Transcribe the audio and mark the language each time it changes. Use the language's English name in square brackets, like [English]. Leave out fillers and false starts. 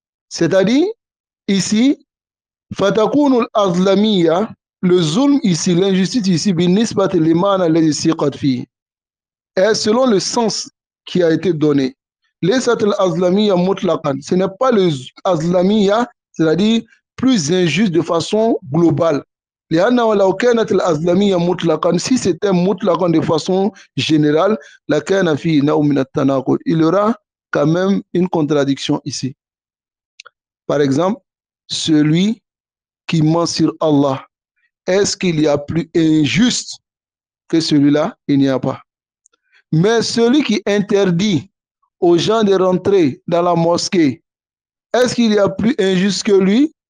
[French] C'est-à-dire, ici, [Arabic] fatakunu al-azlamiyya, [French] le zulm ici, l'injustice ici, [Arabic] binisbat liman alladhi siqat fi, [French] est selon le sens qui a été donné. [Arabic] Laysat al-azlamiyya mutlaqan, [French] ce n'est pas le azlamiyya, c'est-à-dire plus injuste de façon globale. [Arabic] لأنه لو كانت الأزلمية مطلقا, [French] si c'était mutlaqan de façon générale, [Arabic] لكان فيه نوع من التناقض. [French] Il y aura quand même une contradiction ici. Par exemple, celui qui ment sur Allah, est-ce qu'il y a plus injuste que celui-là? Il n'y a pas. Mais celui qui interdit aux gens de rentrer dans la mosquée, est-ce qu'il y a plus injuste que lui?